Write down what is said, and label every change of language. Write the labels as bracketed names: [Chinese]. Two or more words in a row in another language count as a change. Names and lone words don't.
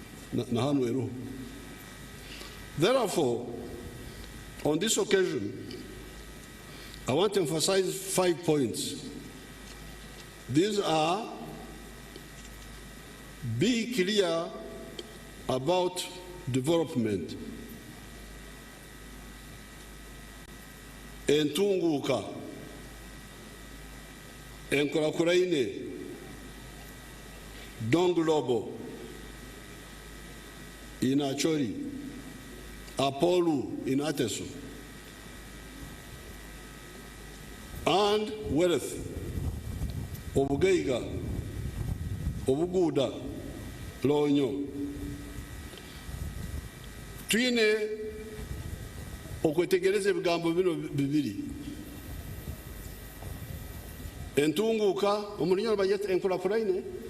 [English] Therefore, on this occasion, I want to emphasize 5 points. These are: be clear about development. [Nyankole] Entunguka, enkurakurine, donglobo, inachori, apolu, inateso, [English] and wealth, [Nyankole] obugeiga, obuguda, lonyo. Twine okwetegereza ebigambo bino bibiri. Entunguka, omulinyolo bayeta enkulakulane?